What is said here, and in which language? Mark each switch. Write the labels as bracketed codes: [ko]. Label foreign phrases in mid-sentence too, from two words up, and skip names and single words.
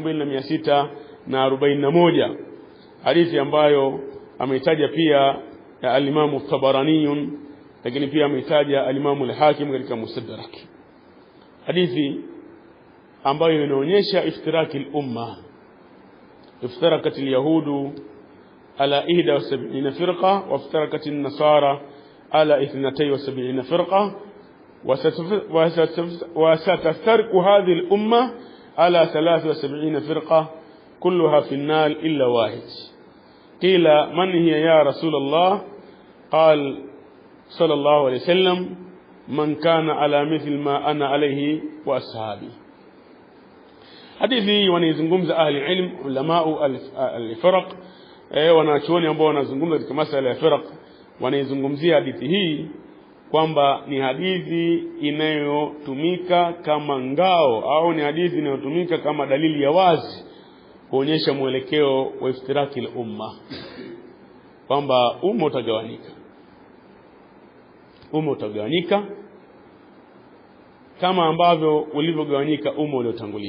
[sw] 2641, hadithi ambayo ameitaja pia al-Imam Tabarani, lakini pia ameitaja al-Imam al-Hakim katika Mustadrak, hadithi ambayo inaonyesha [ar] افتراق الأمة. افترقت اليهود على 71 فرقة وافترقت النصارى على 72 فرقة وستفترق هذه الأمة على 73 فرقة كلها في النار إلا واحد. قيل من هي يا رسول الله؟ قال صلى الله عليه وسلم من كان على مثل ما أنا عليه وأصحابي. [sw] hadithi wanazungumza [ar] أهل العلم, علماء الفرق, [sw] wanachuoni ambao wanazungumza katika masuala ya firaq, wanazungumzia hadithi hii kwamba ni hadithi inayotumika kama ngao au ni hadithi inayotumika kama dalili ya wazi kuonyesha mwelekeo wa [ar] افتراق الأمة, [sw] kwamba umma utagawanyika kama ambavyo ulivyogawanyika umma uliotangulia.